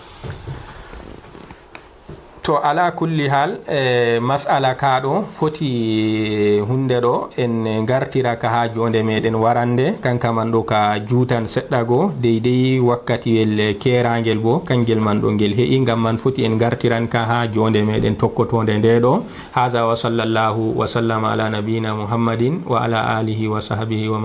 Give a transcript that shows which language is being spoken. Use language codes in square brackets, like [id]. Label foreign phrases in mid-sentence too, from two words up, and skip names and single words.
[ff] to [ar] على كل حال [ff] masala ka ɗo foti hunde ɗo en gartira ka ha jonde meɗen warande, kanka man ɗo ka juutan seɗɗa go deydey wakkatiwel kerangel bo kangel man ɗo ngel heƴi, ngam man foti en gartiran ka ha jonde meɗen tokkotonde nde ɗo. [ar] هذا وصلى الله وسلم على نبينا محمد وعلى آله وصحبه و